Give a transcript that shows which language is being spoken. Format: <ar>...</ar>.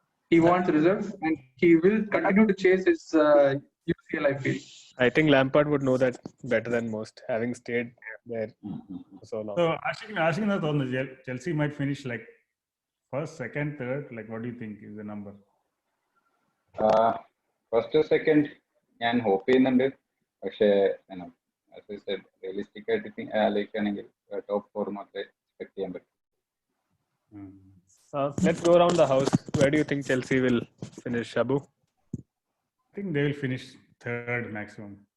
<en>He wants results, and he will continue to chase his UCL, I feel. I think Lampard would know that better than most, having stayed there for so long. So Aashiq on the Chelsea might finish like first, second, third. Like, what do you think is the number?</en> <ml>First second ഞാൻ hope ചെയ്യുന്നുണ്ട്. പക്ഷേ</ml> <en>as I said,</en> <ml>realistic ആയിട്ട് ആലോചിക്കുകയാണെങ്കിൽ top 4 മാത്രമേ expect ചെയ്യാൻ പറ്റൂ.</ml> <en>Let's go around the house. Where do you think Chelsea will finish, Shabbu? I think they will finish third maximum.</en>